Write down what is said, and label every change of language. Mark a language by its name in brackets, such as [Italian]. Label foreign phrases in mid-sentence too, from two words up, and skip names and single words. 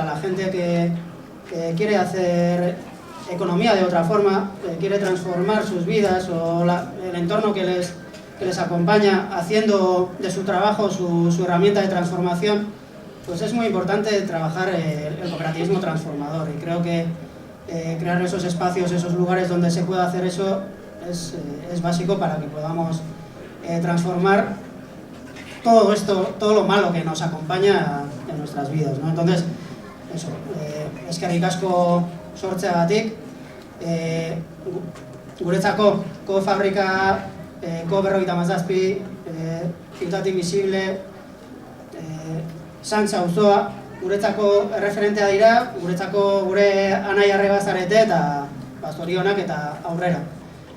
[Spanish] la gente que quiere hacer economía de otra forma, quiere transformar sus vidas o el entorno que les acompaña, haciendo de su trabajo su herramienta de transformación, pues es muy importante trabajar el cooperativismo transformador, y creo que crear esos espacios, esos lugares donde se pueda hacer eso es básico para que podamos transformar todo esto, todo lo malo que nos acompaña en nuestras vidas, ¿no? Entonces, eso, [Basque] eskerrik asko sortzeagatik, guretzako Kofabrika, Ko57, Ciutat Invisible, Santza auzoa, guretzako erreferentea dira, guretzako gure anai arreba zarete eta zorionak eta aurrera.